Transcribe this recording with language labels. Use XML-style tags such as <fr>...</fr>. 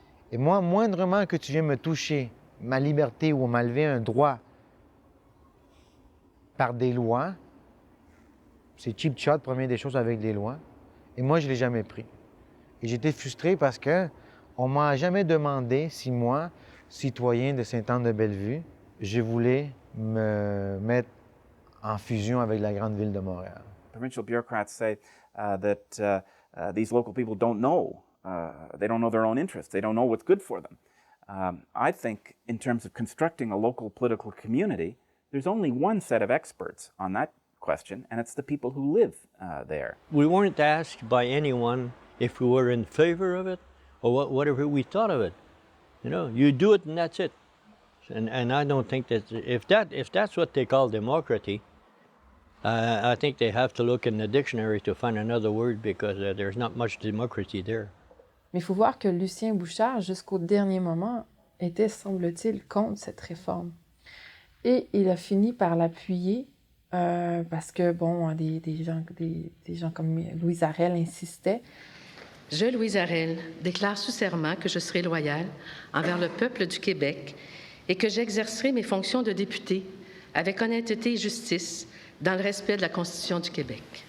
<fr>Et moi, moindrement que tu viennes me toucher ma liberté ou m'enlever un droit par des lois, c'est</fr> <en>cheap shot,</en> <fr>première des choses, avec des lois. Et moi, je ne l'ai jamais pris. Et j'étais frustré parce qu'on ne m'a jamais demandé si moi, citoyen de Sainte-Anne-de-Bellevue, je voulais me mettre en fusion avec la grande ville de Montréal.</fr> <en>Provincial bureaucrats say that these local people don't know. They don't know their own interests. They don't know what's good for them. I think in terms of constructing a local political community, there's only one set of experts on that question, and it's the people who live there. We weren't asked by anyone if we were in favor of it or whatever we thought of it. You know, you do it and that's it. And I don't think that if that's what they call democracy, I think they have to look in the dictionary to find another word because there's not much democracy there.</en> <fr>Mais il faut voir que Lucien Bouchard, jusqu'au dernier moment, était, semble-t-il, contre cette réforme. Et il a fini par l'appuyer parce que, bon, des gens comme Louise Arel insistaient. Je, Louise Arel, déclare sous serment que je serai loyale envers le peuple du Québec et que j'exercerai mes fonctions de députée avec honnêteté et justice dans le respect de la Constitution du Québec.</fr>